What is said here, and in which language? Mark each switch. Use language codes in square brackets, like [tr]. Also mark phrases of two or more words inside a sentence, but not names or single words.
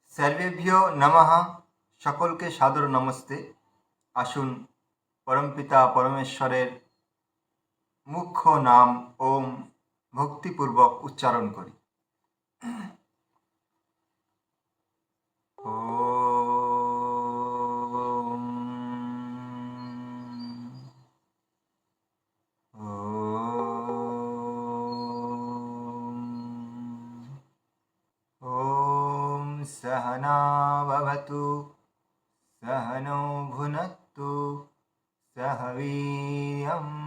[sa] सर्वेभ्यो नमः। [bn] সকলকে সাদর নমস্তে। আসুন পরমপিতা পরমেশ্বরের মুখ্য নাম ওম ভক্তিপূর্বক উচ্চারণ করি। [sa] ওম ওম सहना भवतु सहनौ भुनक्तु सह वीर्यं